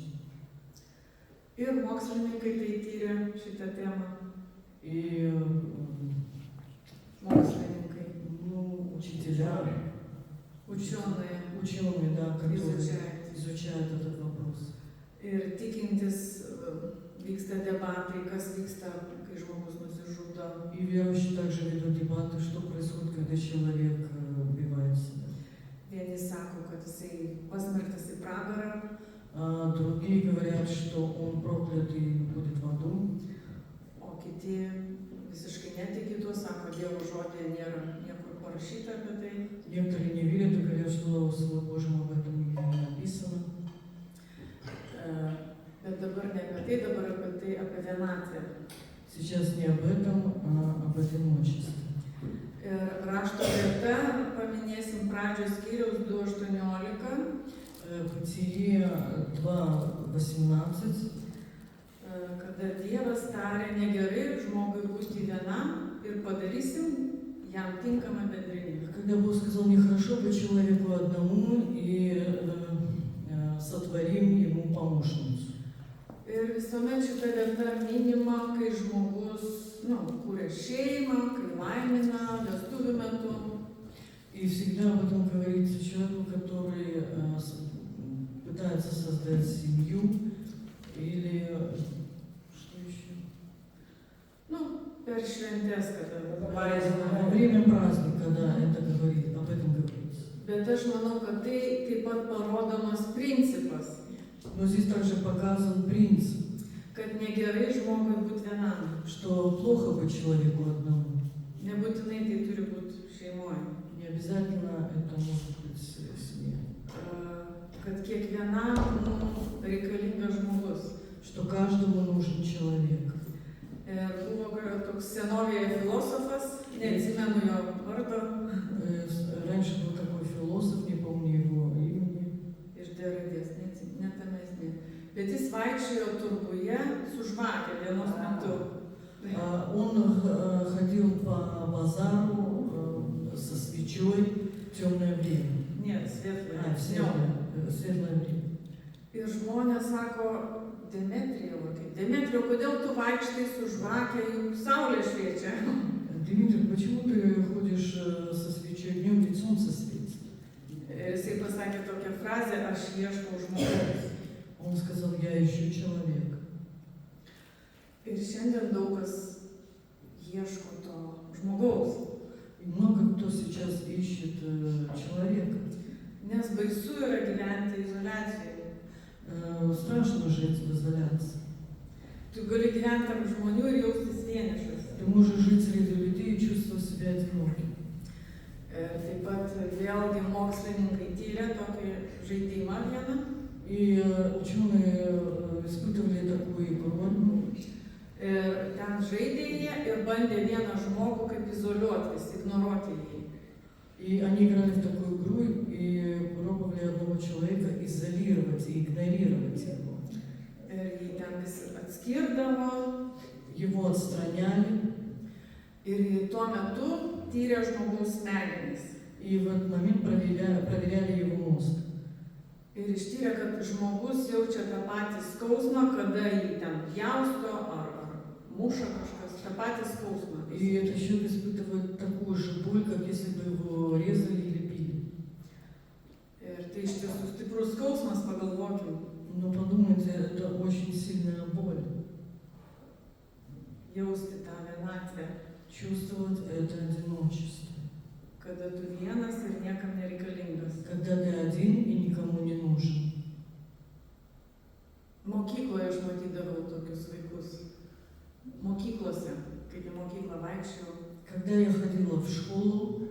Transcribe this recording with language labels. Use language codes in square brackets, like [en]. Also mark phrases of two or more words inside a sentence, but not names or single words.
[lt] Ir mokslininkai tai tyrė šitą temą. [ru] И [lt] mokslininkai, [ru] учителя, ученые, да, которые изучают этот вопрос. [lt] Ir tikintis vyksta debatai, kas vyksta, kai žmogus nusižudo. [ru] И верующие также ведут дебаты, что происходит, когда человек убивает себя. [lt] Vieni sako, kad jisai pasmerktas į pragarą. [ru] Другие говорят, что он проклят и будет в аду. [lt] O kiti visiškai netiki tuo, sako, Dievo žodėje nėra niekur parašyta apie tai. [ru] Некоторые не верят и говорят, что в Слове Божьем об этом нигде не написано. [lt] Bet dabar ne apie tai, dabar apie tai, apie vienatvę. [ru] Сейчас не об этом, а об одиночестве. [lt] Ir rašto vieta, paminėsim pradžios skyriaus 2:18. [ru] Бытие 2:18. [lt] Kada Dievas tarė, negerai žmogui būti vienam ir padarysim jam tinkamą bendrinį. [ru] Когда Бог сказал, нехорошо быть человеку одному и сотворим ему помощницу. [lt] Ir visuomet šita vieta minima, kai žmogus, kūrė šeimą, kai laimina, vestuvių metu. [ru] И всегда об этом говорится человеку, который пытается создать семью или что еще? [lt] Per šventes, kada [ru] Во время праздника, да, это говорит, об этом говорится. [lt] Bet aš manau, kad tai taip pat parodomas principas. [ru] Но здесь также показан принцип, [lt] Kad negerai žmogui būti vienam. [ru] что плохо быть человеку одному. [lt] Nebūtinai tai turi būti šeimoje. [ru] Не обязательно это может быть семья. [lt] Kad kiekvienam reikalingas žmogus. [ru] Что каждому нужен человек. [lt] Ir buvo toks senovėje filosofas, neatsimenu jo vardo. [ru] Раньше был такой философ, не помню его имени. [lt] Iš D raidės, net tame esmė. Bet jis vaikščiojo turguje su žvakė dienos metu. [ru] Он ходил по базару свечой темное время. [lt] Ne, svetloje. [ru] Светлое время. [lt] Ir žmonės sako, Demetrijau, Demetrijau, kodėl tu vaikštai su žvakė, juk saulė šviečia? [ru] Дмитрий, почему ты ходишь со свечой днем, ведь солнце светит? [lt] Ir jisai pasakė tokią frazę, aš ieškau žmogaus. [ru] Он сказал, я ищу человека. [lt] Ir šiandien daug kas ieško to žmogaus. [ru] И много кто сейчас ищет человека. [lt] Nes baisu yra gyventi izoliacijoje. [ru] Страшно жить в изоляции. [lt] Tu gali gyventi tarp žmonių ir jaustis vienišas. [ru] Ты можешь жить среди людей и чувствовать себя одиноким. [lt] Taip pat vėlgi mokslininkai tyrė tokį žaidimą vieną. [ru] И ученые испытывали такую игру. [lt] Ir ten žaidė jie ir bandė vieną žmogų kaip izoliuoti, vis ignoruoti jį. [ru] И они играли в такую игру и пробовали одного человека изолировать и игнорировать его. [lt] Ir jį ten vis atskirdavo. [ru] Его отстраняли. [lt] Ir tuo metu tyrė žmogaus smegenis. [ru] И в этот момент проверяли его мозг. [lt] Ir ištyrė, kad žmogus jaučia tą patį skausmą, kada jį ten pjausto ar muša kažkas, tą patį skausmą. [ru] И этот человек испытывает такую же боль, как если бы его резали или били. [lt] Ir tai iš tiesų stiprus skausmas, pagalvokim. [ru] Но подумайте, это очень сильная боль. [lt] Jausti tą vienatvę. [ru] Чувствовать это одиночество. [lt] Kada tu vienas ir niekam nereikalingas. [ru] Когда ты один и никому не нужен. [lt] Mokykloje aš matydavau tokius vaikus. Mokyklose, kaip į mokyklą vaikščiau. [ru] Когда я ходила в школу,